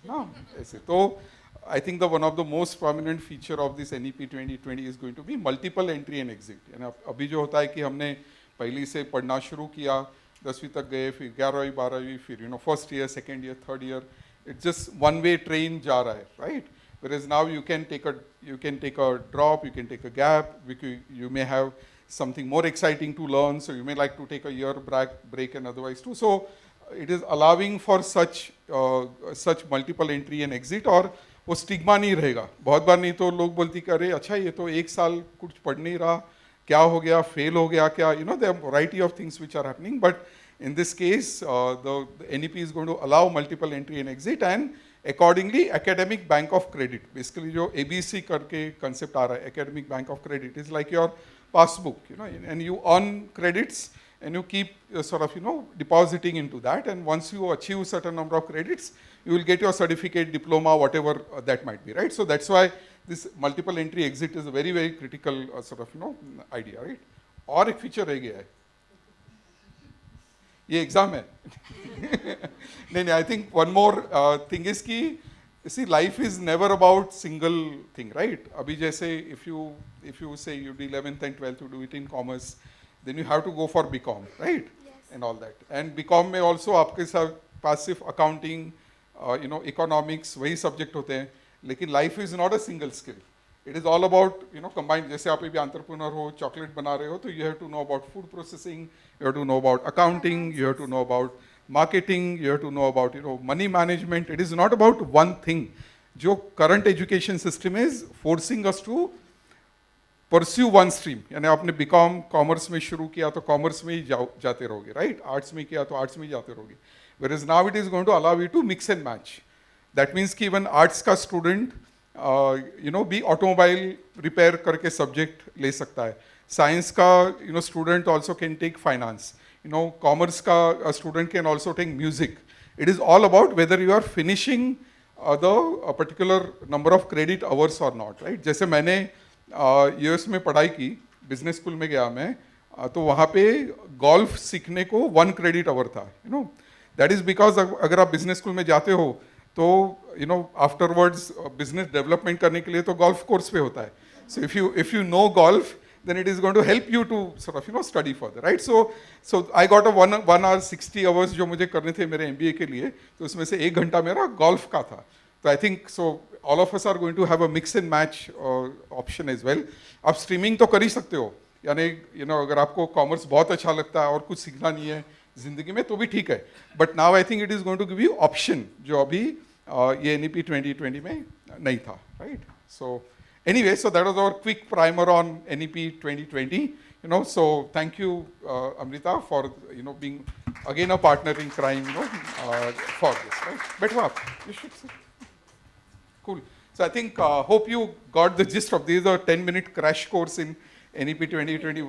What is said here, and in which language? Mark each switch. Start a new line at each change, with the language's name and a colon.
English: ना ऐसे तो I think the one of the most prominent feature of this NEP 2020 is going to be multiple entry and exit.
Hindi: यानी अभी जो होता है कि हमने पहली से पढ़ना शुरू किया, 10वीं तक गए, फिर 11वीं 12वीं, फिर first year, second year, third year.
English: it's just one way train
Hindi: जा रहा है,
English: Right? Whereas now you can take a drop, you can take a gap, you may have something more exciting to learn, so you may like to take a year break and otherwise too. So it is allowing for such multiple entry and exit,
Hindi: और वो stigma नहीं रहेगा. बहुत बार नहीं तो लोग बोलती कि अरे अच्छा ये तो 1 साल कुछ पढ़ नहीं रहा, क्या हो गया, फेल हो गया क्या,
English: there are variety of things which are happening. But in this case the NEP is going to allow multiple entry and exit, and accordingly academic bank of credit, basically
Hindi: जो ABC करके
English: concept आ रहा है, academic bank of credit is like your passbook, and you earn credits and you keep sort of depositing into that, and once you achieve certain number of credits you will get your certificate, diploma, whatever that might be, right? So that's why this multiple entry exit is a very very critical sort of idea, right?
Hindi: और एक feature रह गया है, ये exam है.
English: नहीं, I think one more thing is कि see, life is never about single thing, right?
Hindi: अभी जैसे
English: if you say you do 11th and 12th, you do it in commerce, then you have to go for BCom, right? Yes. And all that. And BCom में also
Hindi: आपके साथ
English: passive accounting, economics, वही subject होते हैं. लेकिन life is not a single skill. It is all about combined.
Hindi: जैसे आप अभी entrepreneur हो, chocolate बना रहे हो,
English: तो you have to know about food processing, you have to know about accounting, you have to know about marketing, you have to know about money management. It is not about one thing. जो current education system is forcing us to pursue one stream.
Hindi: यानी आपने BCom commerce में शुरू किया तो commerce में ही जाते रहोगे, right? Arts में किया तो arts में ही जाते रहोगे.
English: Whereas now it is going to allow you to mix and match. That means कि even arts का student भी automobile repair करके subject ले सकता है. Science का student also can take finance. Commerce का student can also take music. It is all about whether you are finishing a particular number of credit hours or not, right?
Hindi: जैसे मैंने US में पढ़ाई की, बिजनेस स्कूल में गया मैं, तो वहाँ पे गोल्फ सीखने को 1 credit hour था.
English: that is because
Hindi: अगर आप बिजनेस स्कूल में जाते हो तो आफ्टरवर्ड्स बिजनेस डेवलपमेंट करने के लिए तो गोल्फ कोर्स पे होता है.
English: So if you know golf, then it is going to help you to sort of study further, right? So I got a 1 hour 60 hours
Hindi: जो मुझे करने थे मेरे MBA के लिए, तो उसमें से 1 घंटा मेरा गोल्फ का था.
English: तो I think so all of us are going to have a mix and match option as well.
Hindi: आप स्ट्रीमिंग तो कर ही सकते हो, यानी अगर आपको कॉमर्स बहुत अच्छा लगता है और कुछ सीखना नहीं है जिंदगी में तो भी ठीक है.
English: But now I think it is going to give you option जो अभी ये NEP 2020 में नहीं था, right? So anyway, so that was our quick primer on NEP 2020. So thank you, Amrita, for being again a partner in crime, for this. Right? Better up. You should sit. Cool. So I think hope you got the gist of this. A 10-minute crash course in NEP 2020.